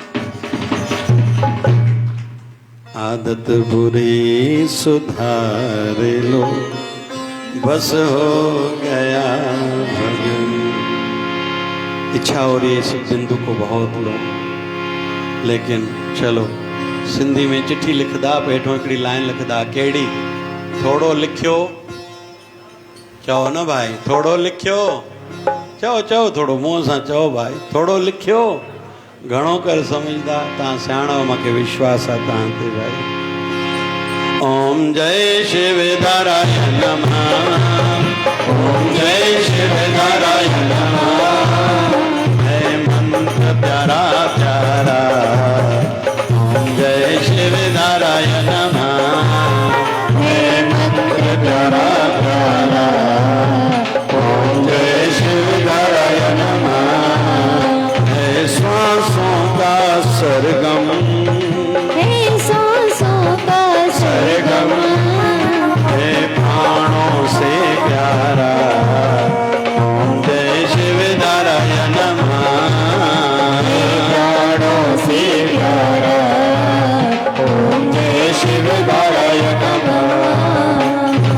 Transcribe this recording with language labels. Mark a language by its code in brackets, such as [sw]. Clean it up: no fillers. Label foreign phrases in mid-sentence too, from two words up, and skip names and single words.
[hi] आदत बुरी सुधार लो, बस हो गया भजन। इच्छा हो रही है इस बिंदु को बहुत लो, लेकिन चलो सिंधी में चिट्ठी लिखदा, [sd] पेठों हिकिड़ी लाइन लिखदा, कहिड़ी? थोड़ो लिखियो, चओ न भाई, थोड़ो लिखियो, चओ चओ, थोड़ो मुंहं सां चओ भाई, थोड़ो लिखियो, घणो कर समझदा, तव्हां सियाणो, मूंखे विश्वास आहे तव्हां ते भाई। [hi] ओम जय शिव नारायण नमः, ओम जय शिव नारायण नमः, है मंत्र प्यारा प्यारा, ओम जय शिव नारायण नमः, है मंत्र प्यारा प्यारा, ओम जय शिव नारायण नमः, सांसों का सरगम, हे सांसों का सरगम, हे प्राणों से प्यारा, ओम जय शिव नारायण नमः, हे प्राणों से प्यारा, ओम जय शिव नारायण नमः।